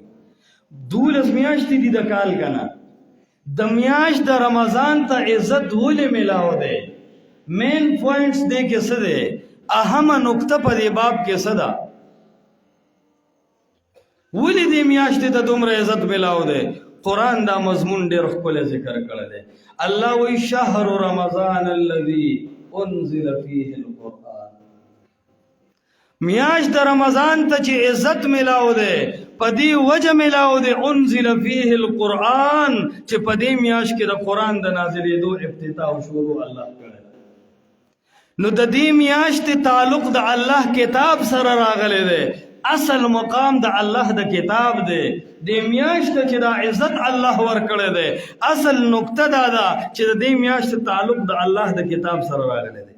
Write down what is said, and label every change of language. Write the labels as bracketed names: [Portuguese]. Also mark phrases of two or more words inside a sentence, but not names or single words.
[Pashto] 12 میاشتې دي د کال که نه، د میاشت د رمضان ته عزت ولې میلاو دی؟ [English] main points [Pashto] دې کې څه دی؟ اهمه نکته په دې باب کې څه ده؟ ولې دې میاشتې ته دومره عزت میلاو دی؟ قرآن دا مضمون ډېر ښکلی ذکر کړی دی. [Arabic] الله وایي شهر رمضان الذي انزل فيه القرآن. [Pashto] میاشت د رمضان ته چې عزت میلاو دی په دې وجه میلاو دی [Arabic] انزل فيه القرآن [Pashto] چې په دې میاشت کې د قرآن د نازلېدو افتتاح او شروع الله کړی. نو د دې میاشتې تعلق د الله کتاب سره راغلی دی، اصل مقام د الله د کتاب دی. د میاشت چې دا عزت الله ورکړی دی، اصل نکته دا ده چې د دې میاشت تعلق د الله د کتاب سره راغلی دی.